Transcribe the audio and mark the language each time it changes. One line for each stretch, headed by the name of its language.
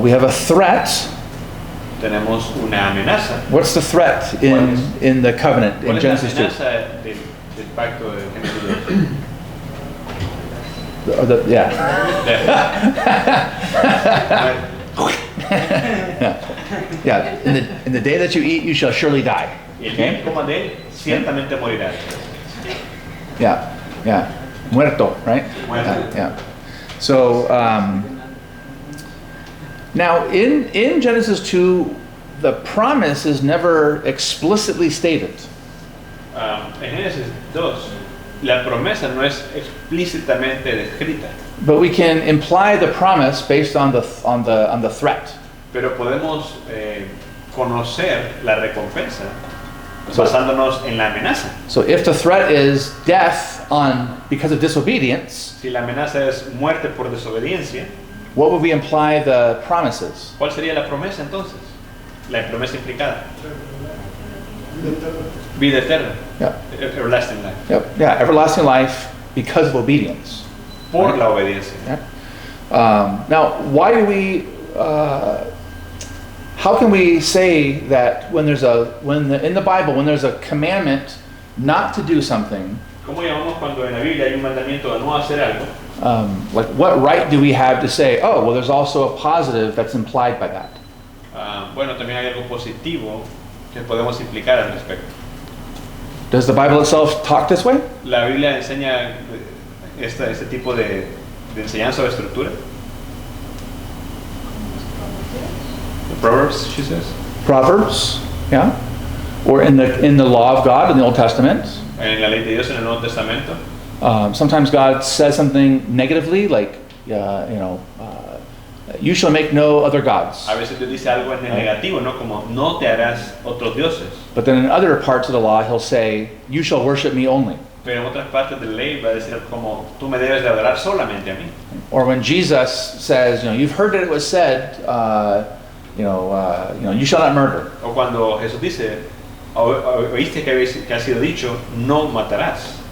English: We have a threat.
Spanish: Tenemos una amenaza.
English: What's the threat in the covenant
Spanish: ¿Cuál
English: in
Spanish: es la
English: Genesis 2?
Spanish: amenaza del pacto de Génesis 2?
English: Yeah. Yeah. In the day that you eat, you shall surely die.
Spanish: Y el día que coma de él, ciertamente morirá.
English: Yeah. Yeah, muerto, right?
Spanish: Muerto.
English: Yeah. So now in Genesis 2, the promise is never explicitly stated.
Spanish: En Génesis 2, la promesa no es explícitamente descrita,
English: But we can imply the promise based on the threat.
Spanish: pero podemos conocer la recompensa basándonos en la amenaza.
English: So if the threat is death because of disobedience,
Spanish: Si la amenaza es muerte por desobediencia,
English: what would we imply the promise is?
Spanish: ¿cuál sería la promesa entonces? La promesa implicada. Vida eterna.
English: Yeah. Everlasting life. Yep. Yeah, everlasting life because of obedience.
Spanish: Por la obediencia.
English: Yeah. Now, why do we? How can we say that in the Bible when there's a commandment not to do something?
Spanish: ¿Cómo llamamos cuando en la Biblia hay un mandamiento de no hacer algo?
English: Like, what right do we have to say, oh, well, there's also a positive that's implied by that?
Spanish: Bueno, también hay algo positivo que podemos implicar al respecto.
English: Does the Bible itself talk this way?
Spanish: La Biblia enseña este tipo de enseñanza o estructura.
English: The Proverbs, she says. Proverbs, yeah, or in the law of God in the Old Testament.
Spanish: En la ley de Dios en el Nuevo Testamento.
English: Sometimes God says something negatively, like you shall make no other gods.
Spanish: A veces Dios dice algo en el negativo, ¿no? Como no te harás otros dioses.
English: But then in other parts of the law, He'll say, you shall worship me only.
Spanish: Pero en otras partes de la ley va a decir como tú me debes de adorar solamente a mí.
English: Or when Jesus says, you've heard that it was said, you shall not murder.
Spanish: O cuando Jesús dice, oíste que ha sido dicho, no matarás.